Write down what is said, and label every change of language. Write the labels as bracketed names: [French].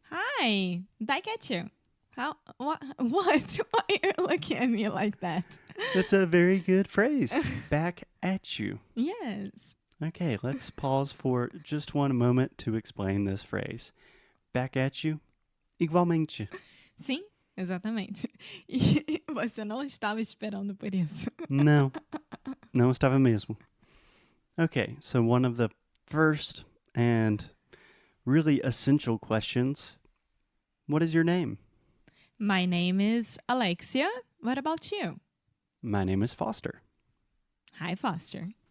[English] Hi. Back at you. How? What? What? Why are you looking at me like that? That's a very good phrase. Back at you. Yes. Okay, let's pause for just one moment to explain this phrase. Back at you. [Portuguese] Igualmente. Sim, exatamente. E você não estava esperando por isso. No. Não estava mesmo. [English] Okay, so one of the first and really essential questions. What is your name? My name is Alexia. What about you? My name is Foster. Hi, Foster.